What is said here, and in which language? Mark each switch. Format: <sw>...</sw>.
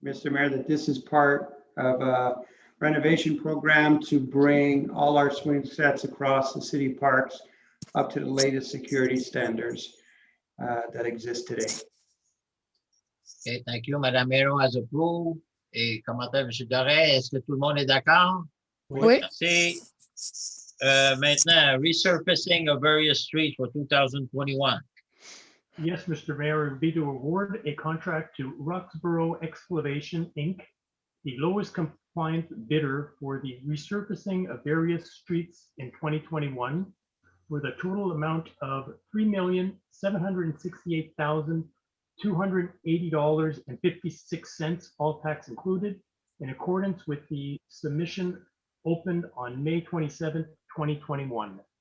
<en>Mayor, that this is part of a renovation program to bring all our swing sets across the city parks up to the latest security standards that exist today. OK, thank you. Mme Mero has approved.</en> <fr>Et commentaire,</fr> <en>M.</en> <fr>Doré, est-ce que tout le monde est d'accord? Oui. Merci.</fr> <en>Maintenant, resurfacing of various streets for 2021. Yes, Mr. Mayor, it would be to award a contract to Roxborough Excavation, Inc., the lowest compliant bidder for the resurfacing of various streets in 2021, with a total amount of $3,768,280.56, all tax included, in accordance with the submission opened on May 27, 2021.</en>